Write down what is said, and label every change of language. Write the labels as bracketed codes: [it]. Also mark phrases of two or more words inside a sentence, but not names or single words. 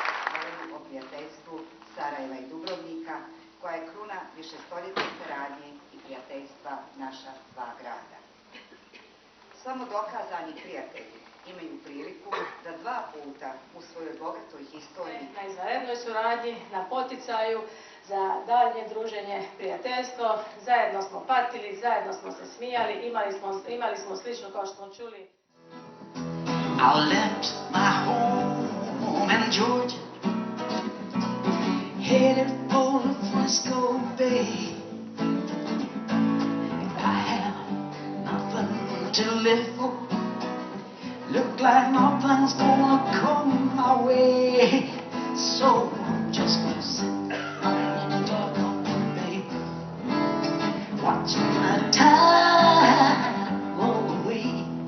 [bs] Prijateljstvu Sarajeva i Dubrovnika, koja je kruna višestoljetne saradnje i Samo dokazani prijatelji imaju priliku da 2 puta u svojoj bogatoj historiji Na izvanrednoj suradnji, na poticaju za daljnje druženje, prijateljstvo. Zajedno smo patili, zajedno smo se smijali, imali smo slično kao što smo čuli. [en] I left my home in Georgia, headed for the Frisco Bay. I have nothing to live for, look like nothing's gonna come my way, so I'm just gonna sit on the dock of the bay, watching the tide roll away.